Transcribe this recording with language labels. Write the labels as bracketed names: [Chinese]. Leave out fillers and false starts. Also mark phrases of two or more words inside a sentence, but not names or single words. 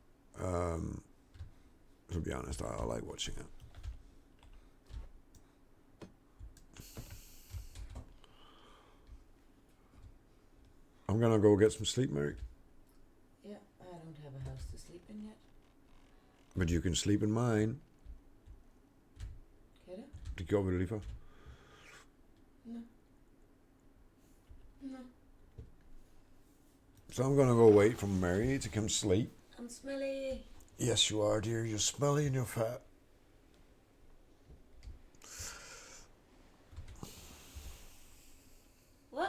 [English] To be honest, I like watching it. I'm gonna go get some sleep, Mary. Yeah, I don't have a house to sleep in yet. But you can sleep in mine. [Danish] Kan du? Det gjorde vi lige før. [English] No. No. So I'm gonna go wait for Mary to come sleep. I'm smelly. Yes, you are, dear. You're smelly and you're fat. What?